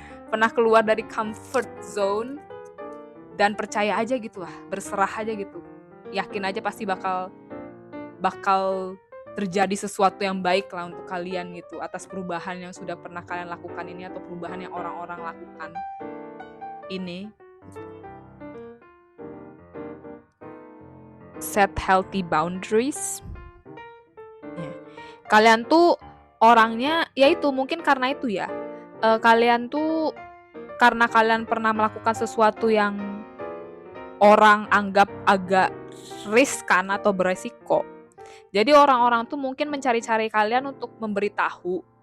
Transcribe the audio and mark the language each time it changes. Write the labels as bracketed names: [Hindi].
[Indonesian] Pernah keluar dari comfort zone dan percaya aja gitu lah, berserah aja gitu. Yakin aja pasti bakal terjadi sesuatu yang baik lah untuk kalian gitu, atas perubahan yang sudah pernah kalian lakukan ini, atau perubahan yang orang-orang lakukan ini. [English] Set healthy boundaries. [Indonesian] Kalian tuh orangnya, ya itu mungkin karena itu ya, kalian tuh karena kalian pernah melakukan sesuatu yang orang anggap agak riskan atau beresiko. Jadi orang-orang tuh mungkin mencari-cari kalian untuk memberitahu.